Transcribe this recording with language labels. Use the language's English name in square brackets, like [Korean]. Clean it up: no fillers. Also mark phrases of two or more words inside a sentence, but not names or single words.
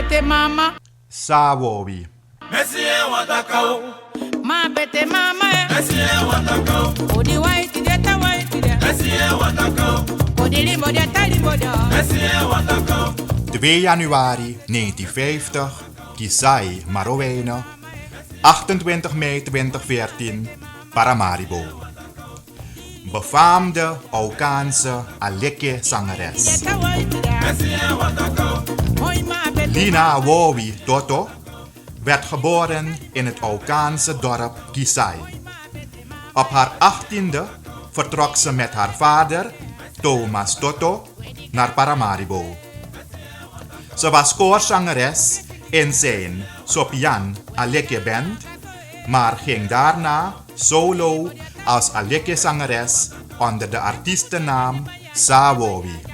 [Eastern Maroon Creole] mama. Sawowi. Messie watakao. Ma bete mama. Messie watakao. Odi white deta white deta. Messie watakao. Odi limbo deta limbo deta. Messie watakao. [Dutch] 2 januari 1950, Kisai, Marowijne. 28 mei 2014, Paramaribo. Befaamde Aukaanse Aleke zangeres. [Eastern Maroon Creole] Deta white deta. Messie watakao. Hoi ma bete. [Dutch] Lina Wowi Toto werd geboren in het Aukaanse dorp Kisai. Op haar 18e vertrok ze met haar vader, Thomas Toto, naar Paramaribo. Ze was koorzangeres in zijn Sopian Aleke Band, maar ging daarna solo als Aleke zangeres onder de artiestennaam Sawowi.